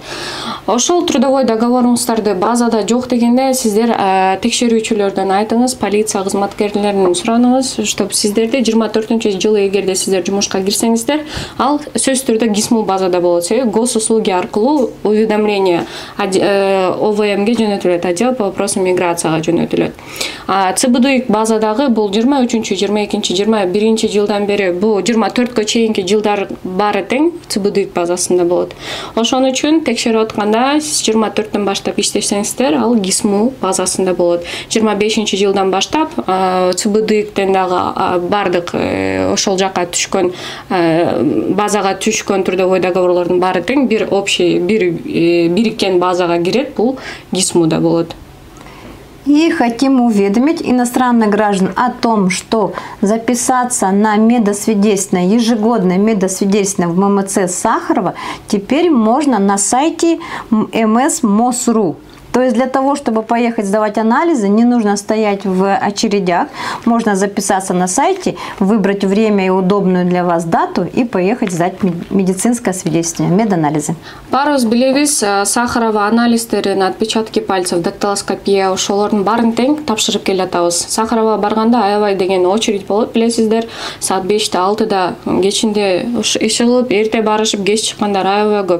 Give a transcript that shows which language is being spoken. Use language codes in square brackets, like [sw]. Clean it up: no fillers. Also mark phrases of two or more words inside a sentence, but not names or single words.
[ky] Ошол трудовой договоруңуздарды базада жок дегенде сиздер текшерүүчүлөрдөн айтыңыз, полиция кызматкерлеринен сураныңыз, чтобы сиздерде 24-жылы эгерде сиздер жумушка кирсеңиздер, ал сөзсүз түрдө ГИСМУ базада болот. Себеби госуслуги аркылуу уведомление ОВМге жөнөтүлөт, [ru] отдел по вопросам [ky] миграцияга жөнөтүлөт. ЦБДУИК базадагы бул 23, 22, 21 жылдан бери, бул 24кө чейинки жылдар баары тең ЦБДУИК базасында болот. Ошон үчүн текшерип атканда 24төн баштап иштесеңиздер, ал ГИСМУ базасында болот. 25-жылдан баштап ЦБДУИКтен дагы бардык ошол жака түшкөн базага түшкөн трудовой договорлордун баары тең бир общий бириккен базага кирет, бул ГИСМУда болот. [ru] И хотим уведомить иностранных граждан о том, что записаться на медосвидетельство, ежегодное медосвидетельство в ММЦ Сахарова теперь можно на сайте МС-МОС.ру. То есть для того, чтобы поехать сдавать анализы, не нужно стоять в очередях. Можно записаться на сайте, выбрать время и удобную для вас дату и поехать сдать медицинское свидетельство, меданализы. [ky] Барыбыз билебиз, Сахарова анализдерин, [ru] отпечатки пальцев, дактилоскопия [ky] ошолордун баарын тең тапшырып келатабыз. Сахарова барганда аябай деген очередь болот, билесиздер. Саат 5-те 6-да кечинде иш кылып, эрте барышып, кеч чыккандар аябай көп.